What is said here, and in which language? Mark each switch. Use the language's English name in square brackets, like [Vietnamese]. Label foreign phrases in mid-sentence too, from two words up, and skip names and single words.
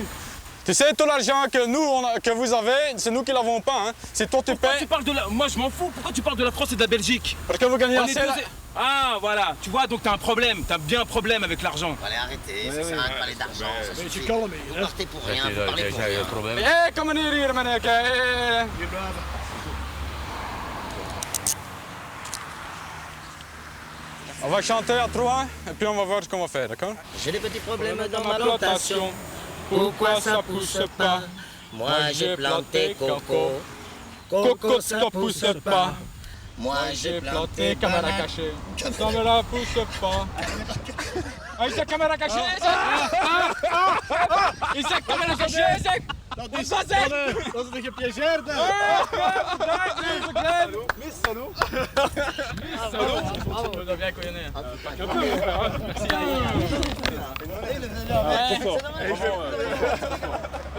[French] Tu sais, tout l'argent que vous avez, c'est nous qui l'avons pas, hein. C'est toi qui Pourquoi payes. tu parles de la... Moi je m'en fous, pourquoi tu parles de la France et de la Belgique? Parce que vous gagnez On assez. est deux... Ah voilà, tu vois, donc t'as un problème, t'as bien un problème avec l'argent. Allez, arrêtez, ça sert à rien de parler d'argent, ça suffit. Vous partez pour rien, vous parlez pour rien. [Dutch] Kom hier hier, meneer. [French] On va chanter à 3 et puis on va voir ce qu'on va faire, d'accord? J'ai des petits problèmes dans ma plantation. Pourquoi ça pousse pas? Moi j'ai planté coco. Coco ça pousse pas. Moi j'ai planté caméra cachée. Ça ne la pousse pas. Ah, il s'est caméra cachée, il s'est caméra cachée, [Dutch] Dat is een gepiégeerd. [French] Salaud. On doit bien connaître. Merci.